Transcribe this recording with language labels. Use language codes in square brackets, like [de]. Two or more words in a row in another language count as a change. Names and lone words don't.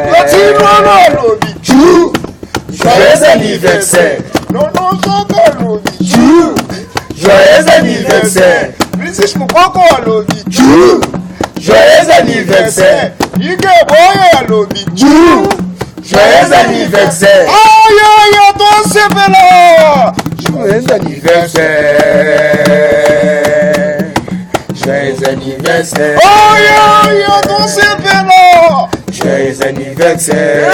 [fr] Petit Nono [ln] ya lobi. [fr] Jou. Joyeux anniversaire. Non, non, Zaka [ln] ya lobi. [fr] Jou. Joyeux anniversaire. [ln] Princess Mukoko ya lobi. [fr] Jou. Joyeux anniversaire. Ike Boye [ln] ya lobi. [fr] Jou. Joyeux anniversaire. Aïe, aïe, aïe, toi, c'est belle. Joyeux anniversaire. Joyeux anniversaire. Aïe, aïe, aïe, toi, c'est belle. Joyeux anniversaire.